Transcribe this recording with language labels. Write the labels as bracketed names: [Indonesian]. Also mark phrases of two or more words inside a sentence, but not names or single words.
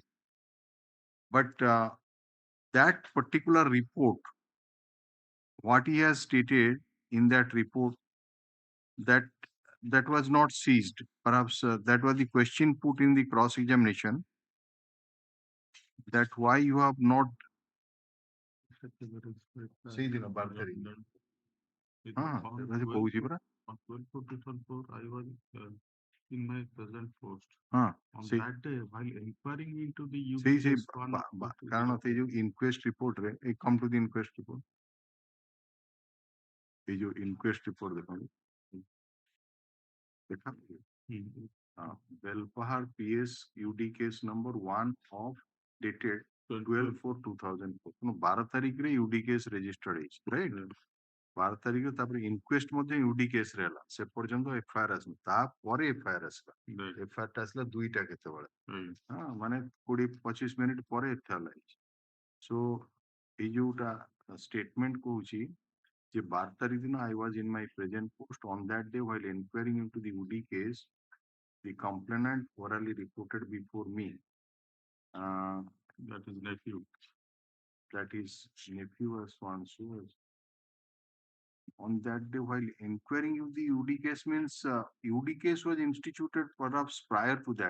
[English] But that particular report, what he has stated in that report, that was not seized. Perhaps that was the question put in the cross-examination, that why you have not [Odia] ସେଇଦିନ 12 ତାରିଖ କହୁଛି ପରା [English] On 12/4/2004, I was in my present post. On that day, while inquiring into the UD case, [Odia] କାରଣ ସେଇ ଯୋଉ [English] inquest report ରେ come to the inquest report, [Odia] ଏଇ ଯୋଉ [English] inquest report [Odia] ଦେଖନ୍ତୁ ଦେଖା Belpahar PS [English] UD case number 1 of dated [Odia] 12/4/2004. 12 ତାରିଖରେ [English] UD case registered [Odia] ହେଇଛି, right? 12 ତାରିଖରେ ତାପରେ inquest ମଧ୍ୟ [English] UD case [Odia] ରେ ହେଲା, ସେ ପର୍ଯ୍ୟନ୍ତ FIR ଆସିଲା, ତାପରେ FIR ଆସିଲା। FIR ଟା ଆସିଲା 2ଟା କେତେବେଳେ, ମାନେ 20-25 ମିନିଟ୍ ପରେ FIR ଲାଗିଛି। [English] So [Odia] ଏଇ ଯୋଉଟା [English] statement [Odia] କହୁଛି ଯେ 12 ତାରିଖ ଦିନ [English] I was in my present post on that day while inquiring into the UD case. The complainant orally reported before me. That is nephew. That is nephew as one so on that day while inquiring into the UD case means UD case was instituted perhaps prior to that.